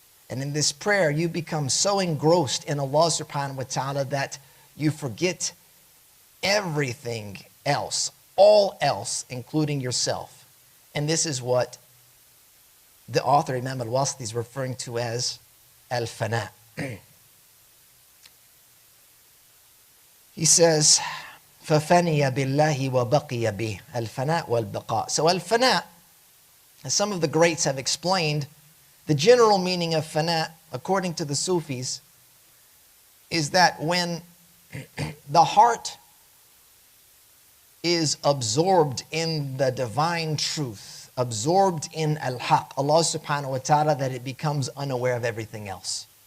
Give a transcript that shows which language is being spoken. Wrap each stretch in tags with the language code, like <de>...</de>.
<en>And in this prayer, you become so engrossed in Allah subhanahu wa ta'ala that you forget everything else, all else, including yourself. And this is what the author, Imam al-Wasiti, is referring to as al-fana. He says,</en> <ar>فَفَنِيَ بِاللَّهِ وَبَقِيَ بِهِ الْفَنَاء وَالْبَقَاء.</ar> <en>So al-fana, as some of the greats have explained, the general meaning of fana, according to the Sufis, is that when the heart is absorbed in the divine truth, absorbed in al-haq, Allah subhanahu wa ta'ala, that it becomes unaware of everything else.</en>